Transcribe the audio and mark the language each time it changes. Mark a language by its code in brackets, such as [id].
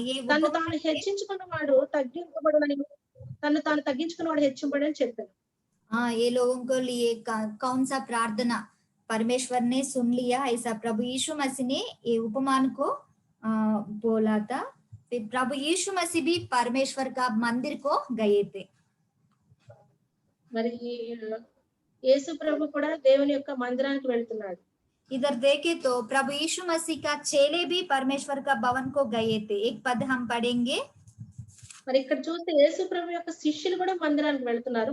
[te] తను తాను హెచ్చించుకున్నవాడు తగ్గింపబడని, తను తాను తగ్గించుకున్నవాడు హెచ్చింపబడని చెప్పాను. [hi] ये लोगों को लिए कौन सा प्रार्थना परमेश्वर ने सुन लिया, ऐसा प्रभु यीशु मसीह ने ये उपमान को बोला था। फिर प्रभु यीशु मसीह भी परमेश्वर का मंदिर को गए थे। [te] మరి యేసు ప్రభు కూడా దేవుని యొక్క మందిరానికి వెళ్తున్నాడు. [hi] इधर देखे तो प्रभु यीशु मसीह का चेले भी परमेश्वर का भवन को गए थे। एक पद हम पढ़ेंगे। [te] మరి ఇక్కడ చూస్తే యేసు ప్రభు యొక్క శిష్యులు కూడా మందిరానికి వెళ్తున్నారు.